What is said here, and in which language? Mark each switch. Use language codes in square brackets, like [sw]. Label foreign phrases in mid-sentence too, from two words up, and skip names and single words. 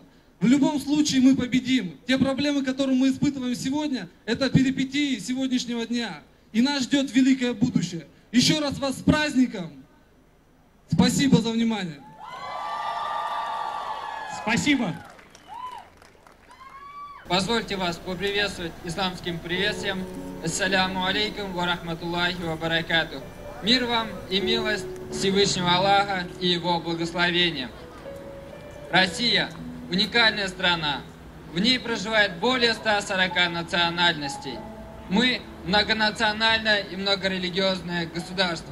[ru] В любом случае мы победим. Те проблемы, которые мы испытываем сегодня, это перипетии сегодняшнего дня. И нас ждет великое будущее. Еще раз вас с праздником. Спасибо за внимание. Спасибо. Позвольте вас поприветствовать исламским приветствием. [ar] السلام عليكم ورحمة الله وبركاته. [ru] Мир вам и милость Всевышнего Аллаха и Его благословения. Россия – уникальная страна. В ней проживает более 140 национальностей. Мы – многонациональное и многорелигиозное государство.